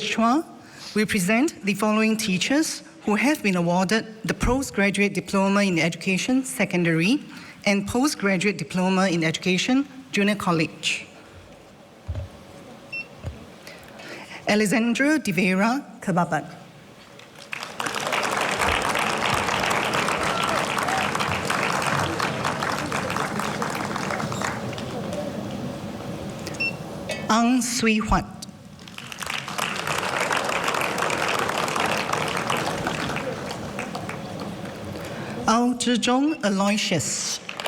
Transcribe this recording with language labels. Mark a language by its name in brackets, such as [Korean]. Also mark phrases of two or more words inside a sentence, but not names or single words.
[English] Chua will present the following teachers who have been awarded the Postgraduate Diploma in Education Secondary and Postgraduate Diploma in Education Junior College. Alexandra de Vera Kebabat. Ang Sui Huat. Ao Zhizhong Aloysius.